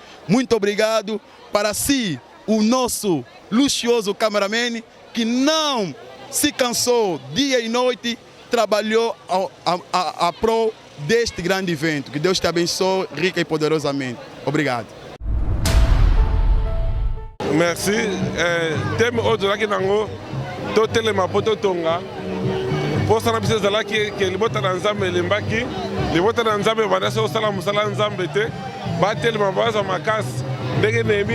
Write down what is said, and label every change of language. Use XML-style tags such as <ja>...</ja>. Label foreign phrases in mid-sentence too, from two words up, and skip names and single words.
<pt>Muito obrigado. Para si, o nosso luxuoso cameraman, que não se cansou dia e noite, trabalhou a prol deste grande evento. Que Deus te abençoe rica e poderosamente. Obrigado.</pt> <fr>Merci.</fr> <ln>Teme oyo laki nango totelema po totonga mposa na biso ezala ke libota na nzambe elembaki libota na nzambe banda so osala mosala nzambe te batelema bazwa makasi ndenge Néhémie</ln>